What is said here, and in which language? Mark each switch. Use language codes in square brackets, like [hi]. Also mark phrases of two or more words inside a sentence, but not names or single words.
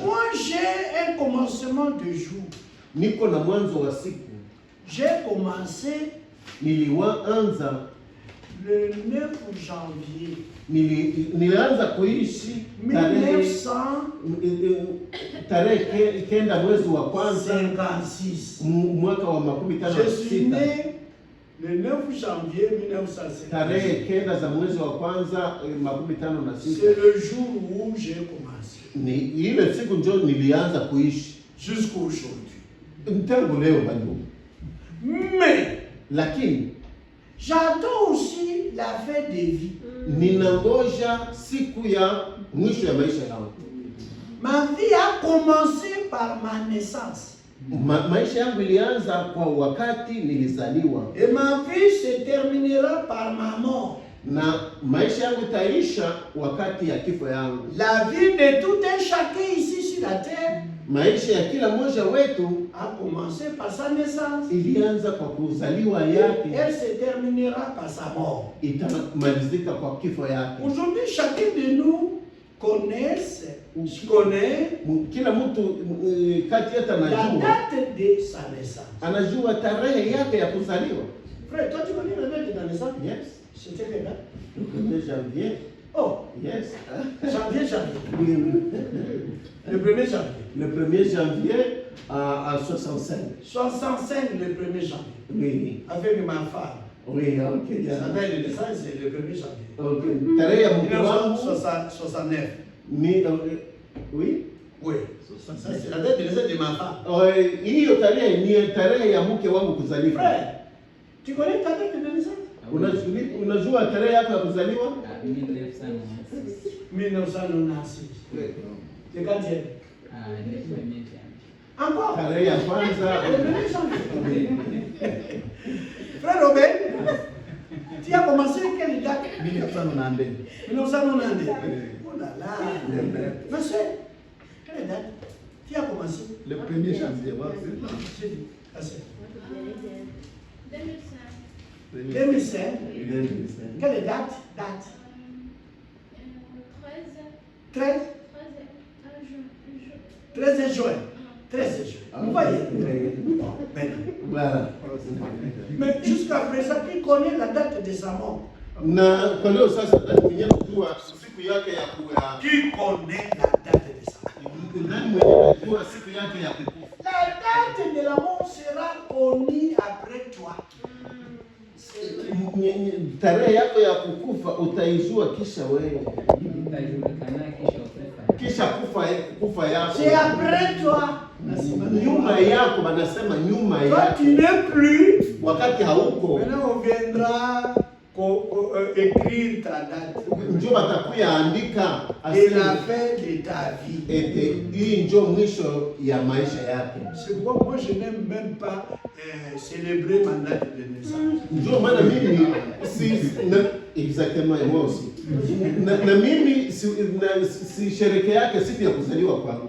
[fr] Moi j'ai un commencement de jour. [sw] Niko na mwanzo wa siku. [fr] J'ai commencé [sw] nilianza [fr] le 9 janvier. [sw] Nilianza kuishi 1900 tarehe kenda mwezi wa kwanza 56. mwaka wa 56. [fr] Je suis né Le 9 janvier 1956. [sw] tarehe kenda za mwezi wa kwanza 56. [fr] C'est le jour où j'ai commencé. [sw] Ni ile siku ndio nilianza kuishi [fr] Jusqu'à aujourd'hui. [sw] Mtangu leo bado. [fr] Mais [sw] Lakini [fr] j'attends aussi la fin des vies. [sw] ninangoja siku ya mwisho ya maisha yangu. [fr] Ma vie a commencé par ma naissance. [sw] Maisha yangu ilianza kwa wakati nilizaliwa. [fr] Et ma vie se terminera par ma mort. [sw] Na maisha yangu itaisha wakati ya kifo yangu. [fr] La vie de tout un chacun ici sur la terre [sw] Maisha ya kila mmoja wetu [fr] a commencé par sa naissance. [sw] ilianza kwa kuzaliwa yake, [fr] Elle se terminera par sa mort. [sw] itamalizika kwa kifo yake. [fr] Aujourd'hui, chacun de nous connaît [sw] Kila mtu kati yetu [fr] la [sw] anajua [fr] date de sa naissance. [sw] tarehe yake ya kuzaliwa. [fr] Frère, toi tu connais la date de ta naissance? [en] Yes. [fr] C'était quelle date? Le 1er janvier. Oh, [en] Yes. [fr] janvier. Le 1er janvier. Le 1er janvier à 65. 65 le 1er janvier. Oui. Avec ma femme. Oui, ok. Sa date de naissance c'est le 1er janvier. [sw] Ok. Tarehe ya mke wangu 1969. ni oui. [fr] Oui. Ça c'est la date de naissance de ma femme. [sw] Hiyo tarehe ni tarehe ya mke wangu kuzaliwa. [fr] Frère, tu connais ta date de naissance? [sw] Unajua tarehe yako ya kuzaliwa? 1996. [fr] C'est quand tu es? Encore? [sw] Tarehe ya kwanza. [fr] Le 1er janvier. Frère Robert, tu as commencé quelle date? 1992. 1992. Oh là là. Monsieur, quelle date? Tu as commencé? Le 1er janvier. J'ai dit, assez. 2005. 2005. Quelle date? 13? 13 juin. 13 juin. Vous voyez? Voilà. Mais jusqu'à présent, qui connaît la date de sa mort? [sw] Na kwa leo sasa mwenye kujua siku yake ya kuwa. [fr] Qui connaît la date de sa mort? [sw] Nani mwenye kujua siku yake ya kukufa? [fr] La date de la mort sera connue après toi. [sw] Tarehe yako ya kukufa utaijua kisha wewe. Kisha kufa yako. [fr] C'est après toi. [sw] Nyuma yako wanasema nyuma [fr] Toi [sw] yako. [fr] tu n'es plus. [sw] Wakati hauko. [fr] Maintenant on viendra écrire ta date. [sw] Njoo watakuya andika [fr] Et la fin de ta vie. [sw] ete hii njoo mwisho ya maisha yake. [fr] C'est pourquoi moi je n'aime même pas célébrer ma date de naissance. [sw] Njoo maana mimi exactement [fr] moi aussi. [sw] Na mimi si sherehe yake siku ya kuzaliwa kwangu.